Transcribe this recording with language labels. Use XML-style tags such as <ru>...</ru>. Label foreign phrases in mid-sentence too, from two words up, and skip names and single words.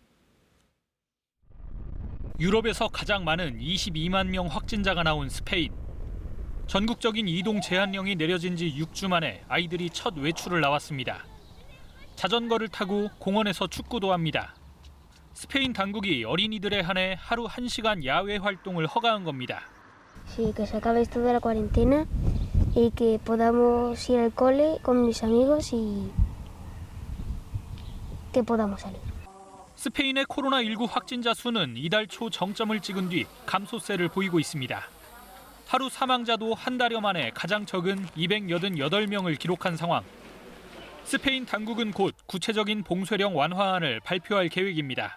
<ko>유럽에서 가장 많은 22만 명 확진자가 나온 스페인. 전국적인 이동 제한령이 내려진 지 6주 만에 아이들이 첫 외출을 나왔습니다. 자전거를 타고 공원에서 축구도 합니다. 스페인 당국이 어린이들에 한해 하루 1시간 야외 활동을 허가한 겁니다.</ko> <es>Sí, que se acabe esto de la cuarentena y que podamos ir al cole con mis amigos y que podamos salir.</es> <ko>스페인의 코로나19 확진자 수는 이달 초 정점을 찍은 뒤 감소세를 보이고 있습니다. 하루 사망자도 한 달여 만에 가장 적은 288명을 기록한 상황. 스페인 당국은 곧 구체적인 봉쇄령 완화안을 발표할 계획입니다.</ko>